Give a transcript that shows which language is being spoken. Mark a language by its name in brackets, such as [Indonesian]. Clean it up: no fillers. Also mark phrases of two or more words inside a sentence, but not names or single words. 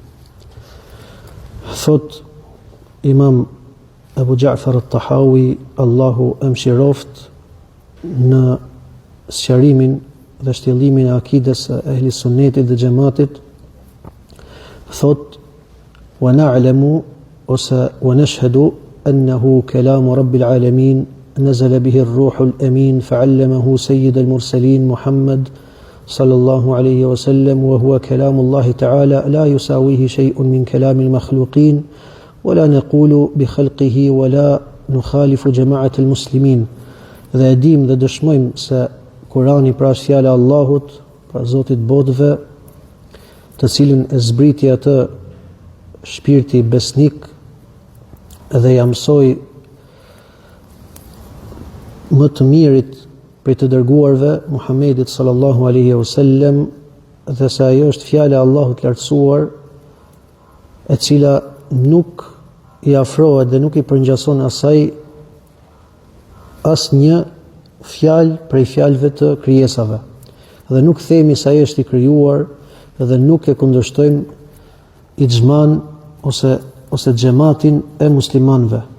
[Albanian] Thot Imam Abu Ja'far al-Tahawi, Allahu e mëshiroft, në sqarimin dhe shtjellimin e akides e ehli sunnetit dhe xhamatit, thot: [Arabic] "ونعلم ونشهد أنه كلام رب العالمين نزل به الروح الأمين فعلمه سيد المرسلين محمد صلى الله عليه وسلم وهو كلام الله تعالى لا يساويه شيء من كلام المخلوقين ولا نقول بخلقه ولا نخالف جماعة المسلمين." [Albanian] Dhe edhim dhe dëshmojmë se Kurani pra është fjala e Allahut, pra Zotit botëve, të cilën e zbriti atë shpirti besnik dhe ja mësoi më të mirit prej të dërguarve, Muhammedit [Arabic] صلى الله عليه وسلم, [Albanian] dhe se ajo është fjala e Allahut lartësuar, e cila nuk i afrohet dhe nuk i përngjason asaj asnjë fjalë prej fjalëve të krijesave, dhe nuk themi se ai është i krijuar dhe nuk e kundërshtojmë ixhman ose xhamatin e muslimanëve.